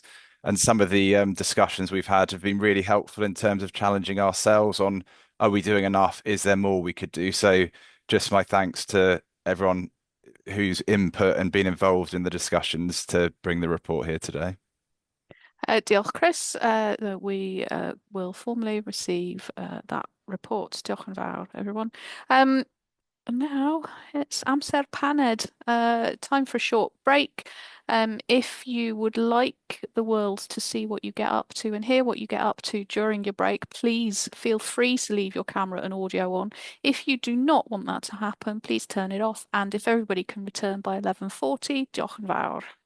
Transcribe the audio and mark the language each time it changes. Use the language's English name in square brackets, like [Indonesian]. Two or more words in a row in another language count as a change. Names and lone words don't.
[English] And some of the discussions we've had have been really helpful in terms of challenging ourselves on, are we doing enough? Is there more we could do? So just my thanks to everyone who's input and been involved in the discussions to bring the report here today. [Welsh] Diolch, Chris. [English] We will formally receive that report. [Welsh] Diolch yn fawr, [English] everyone. Now it's [Welsh] amser paned. [English] Time for a short break. If you would like the world to see what you get up to and hear what you get up to during your break, please feel free to leave your camera and audio on. If you do not want that to happen, please turn it off. And if everybody can return by 11:40, [Welsh] diolch yn fawr.